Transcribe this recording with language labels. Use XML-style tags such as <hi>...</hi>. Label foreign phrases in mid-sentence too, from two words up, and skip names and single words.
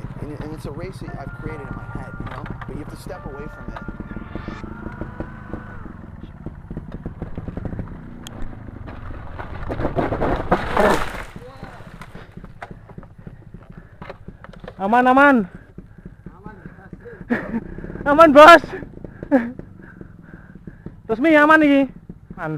<en>and it's a race that I've created in my head, you know. But you have to step away from it.</en> <jv>Aman, aman. Aman, bos. Terus mi aman iki. Aman.</jv>